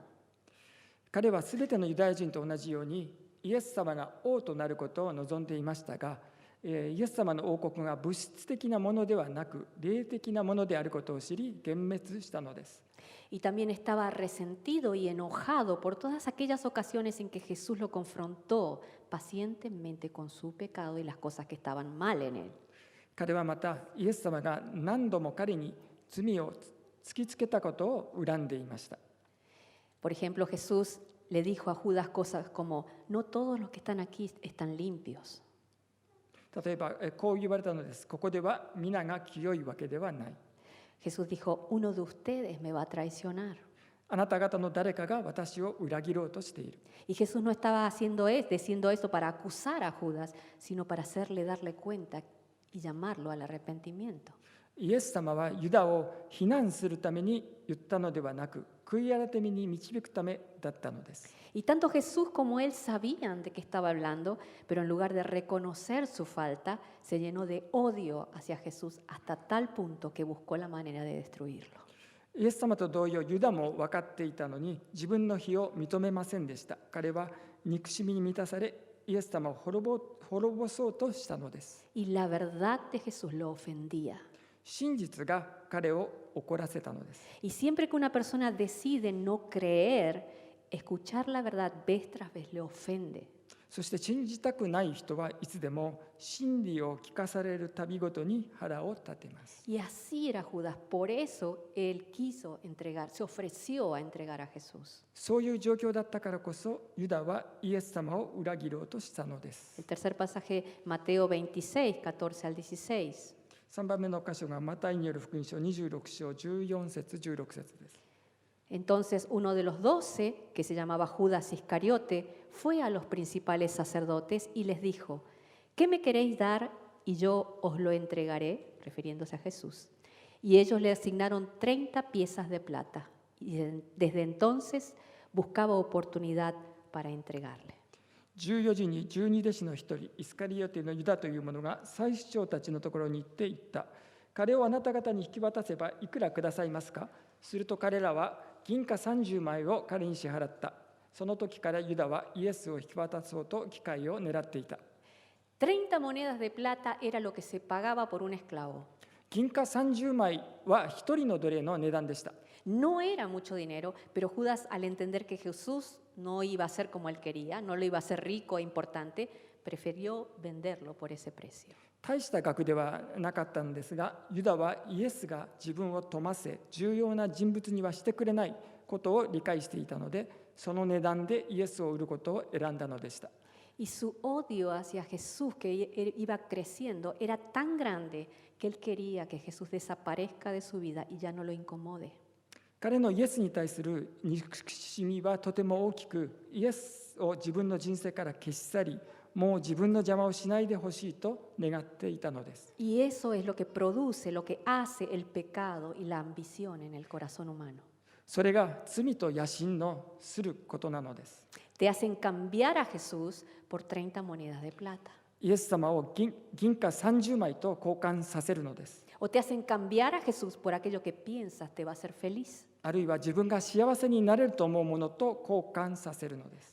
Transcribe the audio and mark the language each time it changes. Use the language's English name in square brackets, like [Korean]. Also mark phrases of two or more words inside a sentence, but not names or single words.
[Japanese] 彼はすべてのユダヤ人と同じように、イエス様が王となることを望んでいましたが、イエス様の王国が物質的なものではなく、霊的なものであることを知り、幻滅したのです。 [Spanish] Y también estaba resentido y enojado por todas aquellas ocasiones en que Jesús lo confrontó pacientemente con su pecado y las cosas que estaban mal en él. [Japanese] 彼はまた、イエス様が何度も彼に罪を突きつけたことを恨んでいました。 [Spanish] Por ejemplo, Jesús le dijo a Judas cosas como, no todos los que están aquí están limpios. [Japanese] 例えばこう言われたのです。ここでは皆が清いわけではない。 [Spanish] Jesús dijo, uno de ustedes me va a traicionar. [Japanese] あなた方の誰かが私を裏切ろうとしている。 [Spanish] Y Jesús no estaba diciendo eso para acusar a Judas, sino para hacerle darle cuenta y llamarlo al arrepentimiento. [Japanese] イエス様はユダを非難するために言ったのではなく、悔い改めに導くためだったのです。 [Spanish] Y tanto Jesús como él sabían de qué estaba hablando, pero en lugar de reconocer su falta, se llenó de odio hacia Jesús hasta tal punto que buscó la manera de destruirlo. [Japanese] イエス様と同様、ユダも分かっていたのに自分の非を認めませんでした。彼は憎しみに満たされ、イエス様を滅ぼそうとしたのです。 [Spanish] Y la verdad de Jesús lo ofendía. [Japanese] 真実が彼を怒らせたのです。 [Spanish] Y siempre que una persona decide no creer, escuchar la verdad vez tras vez le ofende. [Japanese] そして信じたくない人はいつでも真理を聞かされるたびごとに腹を立てます。 [Spanish] Y así era Judas, por eso él quiso entregar, se ofreció a entregar a Jesús. [Japanese] そういう状況だったからこそ、ユダはイエス様を裏切ろうとしたのです。 [Spanish] El tercer pasaje, Mateo 26, 14 al 16. [Japanese] 3 番目の箇所がマタイによる福音書26章14節16節です。 [Spanish] Entonces uno de los 12, que se llamaba Judas Iscariote, fue a los principales sacerdotes y les dijo, ¿qué me queréis dar y yo os lo entregaré? Refiriéndose a Jesús. Y ellos le asignaron 30 piezas de plata y desde entonces buscaba oportunidad para entregarle. [Japanese] 14 時に12弟子の一人、イスカリオテのユダという者が祭司長たちのところに行って言った。彼をあなた方に引き渡せばいくらくださいますか？すると彼らは銀貨30枚を彼に支払った。その時からユダはイエスを引き渡そうと機会を狙っていた。 [Spanish] 30 monedas de plata era lo que se pagaba por un esclavo. [Japanese] 銀貨30枚は一人の奴隷の値段でした。 [Spanish] No era mucho dinero, pero Judas, al entender que Jesús no iba a ser como él quería, no lo iba a hacer rico e importante, prefirió venderlo por ese precio. [Japanese] 大した額ではなかったんですが、ユダはイエスが自分を富ませ、重要な人物にはしてくれないことを理解していたので、その値段でイエスを売ることを選んだのでした。 [Spanish] Y su odio hacia Jesús, que iba creciendo, era tan grande que él quería que Jesús desaparezca de su vida y ya no lo incomode. [Japanese] 彼のイエスに対する憎しみはとても大きく、イエスを自分の人生から消し去り、もう自分の邪魔をしないでほしいと願っていたのです。 [Spanish] Y eso es lo que produce, lo que hace el pecado y la ambición en el corazón humano. [Japanese] それが罪と野心のすることなのです。 [Spanish] Te hacen cambiar a Jesús por 30 monedas de plata. [Japanese] イエス様を銀貨30枚と交換させるのです。 [Spanish] O te hacen cambiar a Jesús por aquello que piensas te va a hacer feliz. [Japanese] あるいは自分が幸せになれると思うものと交換させるのです。